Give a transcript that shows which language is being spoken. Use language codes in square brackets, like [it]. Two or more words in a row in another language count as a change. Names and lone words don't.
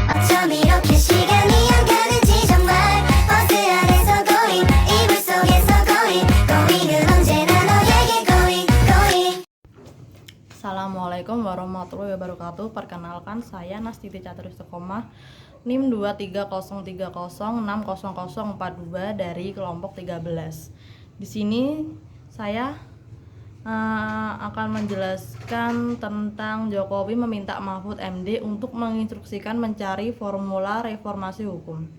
[ko] 어쩜 이렇게 시간이 안 가는지 정말 버스 안에서 going 이불 속에서 going은 언제나 너에게 going. [ar] السلام عليكم ورحمة الله وبركاته. [id] Perkenalkan, saya Nastiti Catur Istiqomah, NIM 23030600042 dari kelompok 13. Di sini saya akan menjelaskan tentang Jokowi meminta Mahfud MD untuk menginstruksikan mencari formula reformasi hukum.